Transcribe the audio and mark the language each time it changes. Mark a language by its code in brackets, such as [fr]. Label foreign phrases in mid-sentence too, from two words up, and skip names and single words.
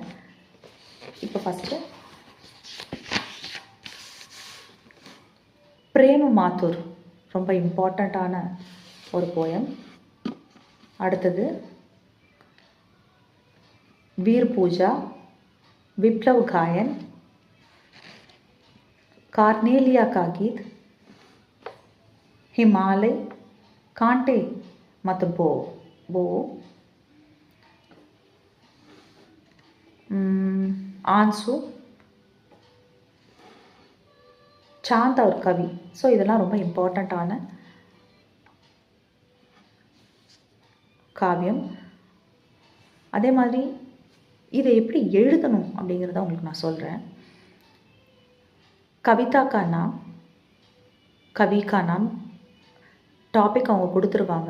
[ta] இப்போ ஃபஸ்ட்டு பிரேம மாத்தூர் ரொம்ப இம்பார்ட்டண்ட்டான ஒரு போயம். அடுத்தது வீர் பூஜா, விப்ளவ் காயன், [hi] कार्नेलिया का गीत, हिमालय, कांटे मत बो, आंसू, चांद और कवि. [ta] ஸோ இதெல்லாம் ரொம்ப இம்பார்ட்டண்ட்டான காவியம். அதே மாதிரி இதை எப்படி எழுதணும் அப்படிங்கிறத உங்களுக்கு நான் சொல்கிறேன். [hi] कविता का नाम, कवि का नाम [ta] டாபிக் அவங்க கொடுத்துருவாங்க.